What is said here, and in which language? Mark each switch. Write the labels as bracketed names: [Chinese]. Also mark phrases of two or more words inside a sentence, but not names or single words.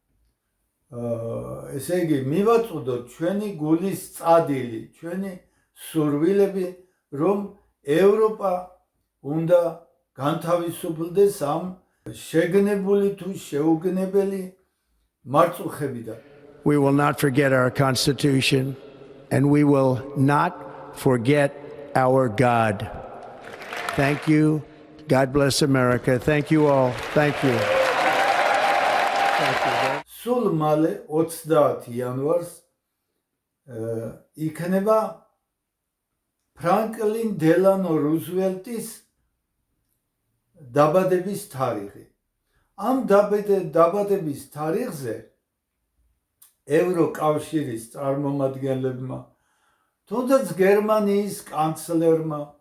[Georgian] ესე იგი მივაწოდოთ ჩვენი გულის წადილი, ჩვენი სურვილები, რომ ევროპა უნდა განთავისუფლდეს ამ შეგნებული თუ შეუგნებელი მარწუხებიდან. [English] We will not forget our Constitution, and we will not forget our God. Thank you. God bless America. Thank you all. Thank you. [Georgian] სულ მალე 30 იანვარს იქნება ფრანკლინ დელანო რუზველტის დაბადების თარიღი. ამ დაბადების თარიღზე ევროკავშირის წარმომადგენლებმა, თუნდაც გერმანიის კანცლერმა